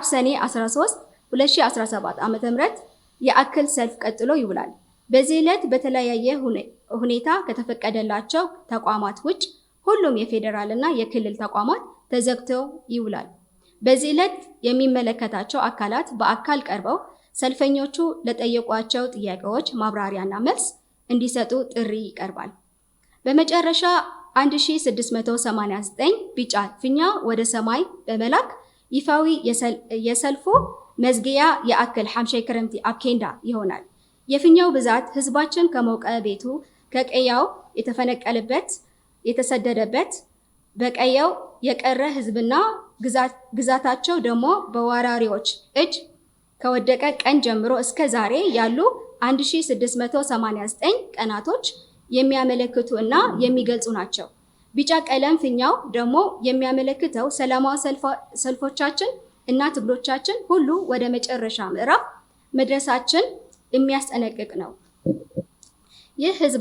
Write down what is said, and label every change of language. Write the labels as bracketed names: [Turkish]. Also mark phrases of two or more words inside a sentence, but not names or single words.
[Amharic] ሰኔ 13 2017 ዓ.ም የአክል ሰልፍ ቀጥሎ ይውላል። በዚህ ዕለት በተለያየ ሁኔታ ከተፈቀደላቸው ተቋማት ውጭ ሁሉም የፌዴራል እና የክልል ተቋማት ተዘግተው ይውላል። በዚህ ዕለት የሚመለከታቸው አካላት በአካል ቀርበው ሰልፈኞቹ ለጠየቋቸው ጥያቄዎች ማብራሪያና መልስ እንዲሰጡ ጥሪ ይቀርባል። በመጨረሻ 1689 ቢጫ ፊኛ ወደ ሰማይ በመላክ ይፋዊ የሰልፉ መዝጊያ [Tigrinya] የአክል ሓምሻይ ክረምቲ ኣብ ኬንዳ [Amharic] ይሆናል። የፊኛው ብዛት ህዝባችን ከሞቀ ቤቱ ከቀያው የተፈነቀለበት የተሰደደበት በቀያው የቀረ ህዝብና ግዛታቸው ደግሞ በወራሪዎች እጅ ከወደቀ ቀን ጀምሮ እስከ ዛሬ ያሉ 1689 ቀናቶች የሚያመለክቱ እና የሚገልጹ ናቸው። ቢጫ ቀለም ፊኛው ደግሞ የሚያመለክተው ሰላማዊ ሰልፎቻችን እና ትግሎቻችን ሁሉ ወደ መጨረሻ ምዕራፍ መድረሳችን የሚያስጠነቅቅ ነው። ይህ